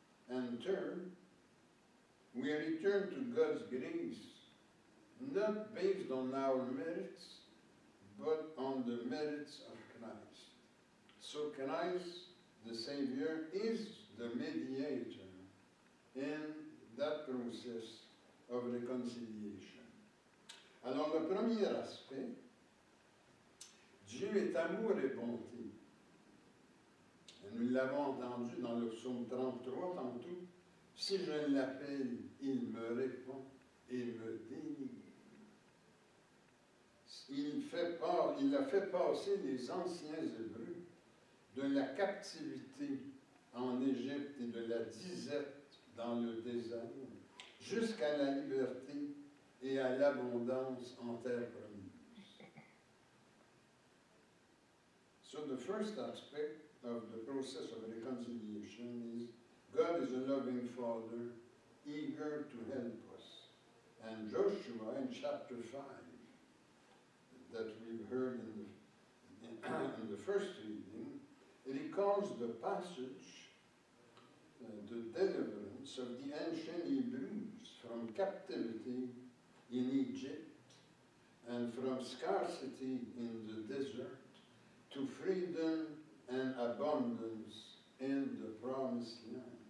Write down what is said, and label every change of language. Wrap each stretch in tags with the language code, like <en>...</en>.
<en>And third, we return to God's grace, not based on our merits, but on the merits of Christ. So Christ, the Savior, is the mediator in that process of reconciliation.</en> <fr>Alors, le premier aspect, Dieu est amour et bonté. Et nous l'avons entendu dans le psaume 33 tantôt. Si je l'appelle, il me répond et me délivre. Il a fait passer les anciens Hébreux de la captivité en Égypte et de la disette dans le désert jusqu'à la liberté et à l'abondance en terre promise.</fr> <en>So the first aspect of the process of reconciliation is God is a loving Father, eager to help us. And Joshua in chapter 5, that we've heard in the first reading, recalls the passage, the deliverance of the ancient Hebrews from captivity in Egypt and from scarcity in the desert to freedom and abundance in the promised land.</en>